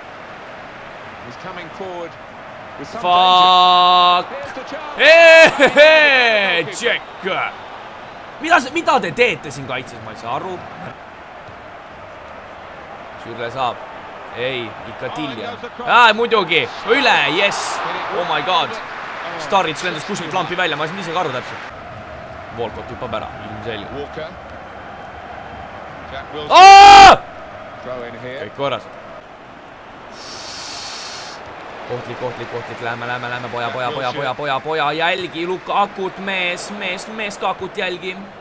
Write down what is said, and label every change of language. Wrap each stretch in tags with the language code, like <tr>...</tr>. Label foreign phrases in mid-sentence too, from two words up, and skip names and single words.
<et>Fuck. Tšekk. Mida te teete siin kaitses, ma ei saa aru. Sürle saab. Ei, ikka Tilja. Muidugi, üle,</et> <en>yes. Oh my god.</en> <et>Starrich lendas kuskilt lampi välja, ma ei saanud ise ka aru täpselt. Volkot hüppab ära, ilmselge. Kõik korras. Kohtlik, lähme, poja, jälgi, Lukakut, mees Kakut jälgi.</et>